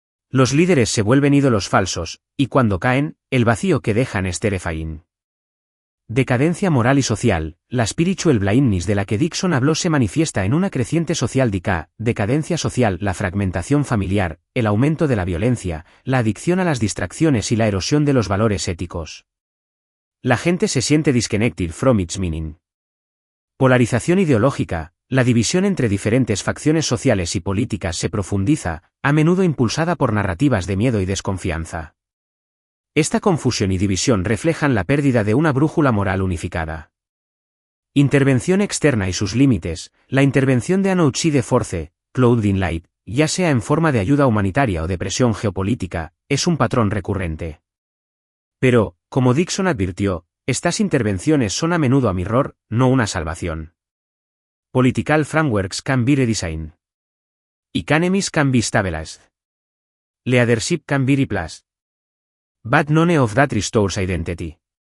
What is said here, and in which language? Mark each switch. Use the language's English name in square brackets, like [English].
[Spanish] Los líderes se vuelven ídolos falsos, y cuando caen, el vacío que dejan es terrifying. Decadencia moral y social, la [English] spiritual blindness [Spanish] de la que Dixon habló se manifiesta en una creciente social decadencia social, la fragmentación familiar, el aumento de la violencia, la adicción a las distracciones y la erosión de los valores éticos. La gente se siente [English] disconnected from its meaning. [Spanish] Polarización ideológica, la división entre diferentes facciones sociales y políticas se profundiza, a menudo impulsada por narrativas de miedo y desconfianza. Esta confusión y división reflejan la pérdida de una brújula moral unificada. Intervención externa y sus límites, la intervención de Anouchie Force, Clouding Light, ya sea en forma de ayuda humanitaria o de presión geopolítica, es un patrón recurrente. Pero, como Dixon advirtió, estas intervenciones son a menudo [English] a mirror, [Spanish] no una salvación. [English] Political frameworks can be redesigned. Economies can be stabilized. Leadership can be replaced. But none of that restores identity.